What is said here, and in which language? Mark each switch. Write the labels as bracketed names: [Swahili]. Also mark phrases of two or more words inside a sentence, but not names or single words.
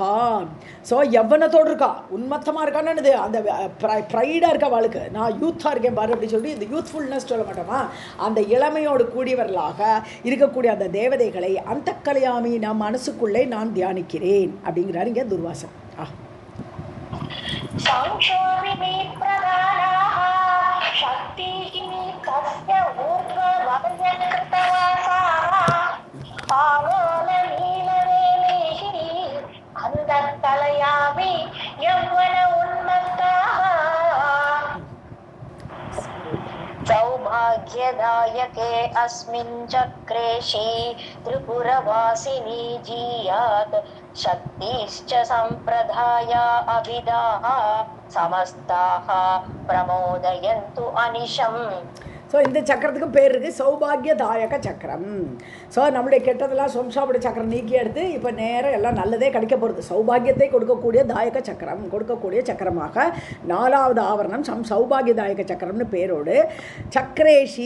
[Tamil] ஸோ யவ்வனத்தோடு இருக்கா, உன்மத்தமாக இருக்கான்னு அந்த ப்ரைடாக இருக்கா அவளுக்கு. நான் யூத்தாக இருக்கேன் பாரு அப்படின்னு சொல்லி இந்த யூத்ஃபுல்னஸ் சொல்ல மாட்டோமா, அந்த இளமையோடு கூடியவர்களாக இருக்கக்கூடிய அந்த தேவதைகளை அந்த கலையாமி நான் மனசுக்குள்ளே நான் தியானிக்கிறேன் அப்படிங்கிறாரு இங்கே துர்வாசன். [Sanskrit] संक्षोभिनी प्रधानाः शक्तिः तस्य ऊर्ध्ववर्यकृतवासाः आलोलनीलवेणीः अन्धकलयामि यौवन उन्मत्ताः सौभाग्यदायके अस्मिन् चक्रेशी त्रिपुरवासिनी जीयात् शक्तिश्च सम्प्रदाया अभिधाः समस्ताः प्रमोदयन्तु अनिशम्. [Tamil] ஸோ இந்த சக்கரத்துக்கு பேர் இருக்குது சௌபாகியதாயக சக்கரம். ஸோ நம்முடைய கெட்டதெல்லாம் சம்சாவுடைய சக்கரம் நீக்கி எடுத்து இப்போ நேரம் எல்லாம் நல்லதே கிடைக்க போகிறது. சௌபாகியத்தை கொடுக்கக்கூடிய தாயக சக்கரம், கொடுக்கக்கூடிய சக்கரமாக 4வது ஆவரணம் சௌபாகியதாயக சக்கரம்னு பேரோடு சக்கரேஷி.